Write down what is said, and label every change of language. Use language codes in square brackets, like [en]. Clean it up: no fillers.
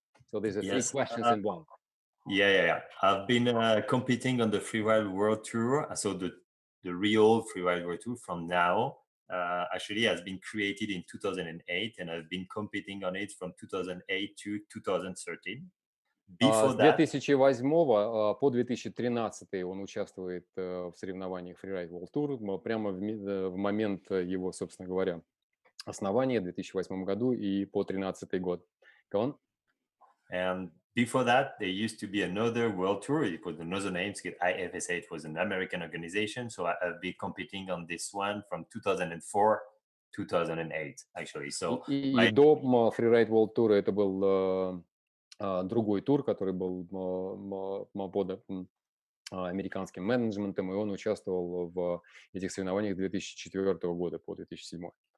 [en] So there's three questions in one. Yeah. I've been competing on the Freeride World Tour. So the real Freeride World Tour from now actually has been created in 2008, and I've been competing on it from 2008 to 2013. [ru] С 2008 по 2013 он участвует в соревнованиях Freeride World Tour, прямо в момент его, собственно говоря, основания в 2008 году и по 2013 год. [en] Go on. And before that, there used to be another world tour. It was another name. IFSA, it was an American organization. So I've been competing on this one from 2004, 2008, actually. So [ru] и до Freeride World Tour это был другой тур, который был под американским менеджментом, и он участвовал в этих соревнованиях с 2004 года по 2007.